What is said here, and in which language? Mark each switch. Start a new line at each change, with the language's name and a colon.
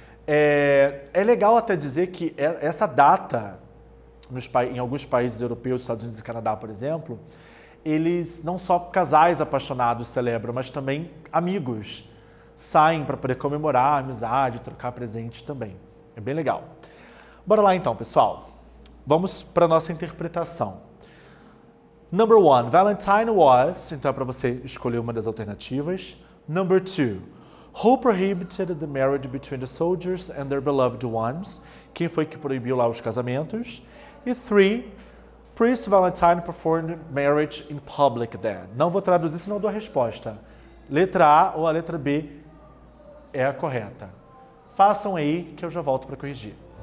Portuguese: É legal até dizer que essa data, em alguns países europeus, Estados Unidos e Canadá, por exemplo, eles não só casais apaixonados celebram, mas também amigos saem para poder comemorar a amizade, trocar presentes também. É bem legal. Bora lá então, pessoal. Vamos para a nossa interpretação.
English: Number 1, Valentine was,
Portuguese: então é para você escolher uma das alternativas.
English: Number 2, who prohibited the marriage between the soldiers and their beloved ones?
Portuguese: Quem foi que proibiu lá os casamentos?
English: E 3, Priest Valentine performed marriage in public then.
Portuguese: Não vou traduzir, senão dou a resposta. Letra A ou a letra B é a correta. Façam aí que eu já volto para corrigir.